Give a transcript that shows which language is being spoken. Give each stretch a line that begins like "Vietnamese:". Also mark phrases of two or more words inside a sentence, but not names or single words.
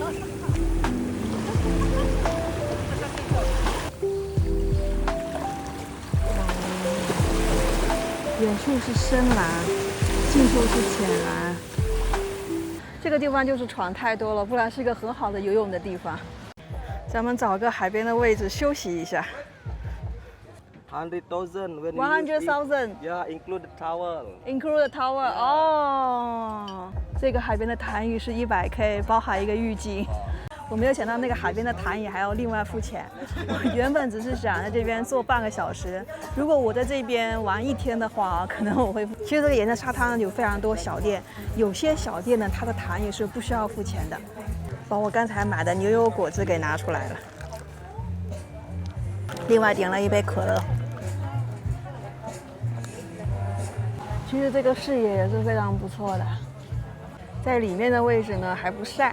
Chinese: 遠處是深藍，近處是淺藍。這個地方就是船太多了，不然是一個很好的游泳的地方。咱們找個海邊的位置休息一下。
English: 100,000. 100,000. Yeah, include the towel. Include the tower.
Chinese: 哦，这個海邊的潭椅是100K， 包含一個浴巾。我沒有想到那個海邊的潭椅還要另外付錢。我原本只是想在這邊坐半個小時，如果我在這邊玩1天的話，可能我會。其實這個沿着沙灘有非常多小店，有些小店呢，它的潭椅是不需要付錢的。把我剛才買的牛油果汁給拿出來了，另外點了一杯可樂。其實這個視野也是非常不錯的，在裡面的位置呢還不曬。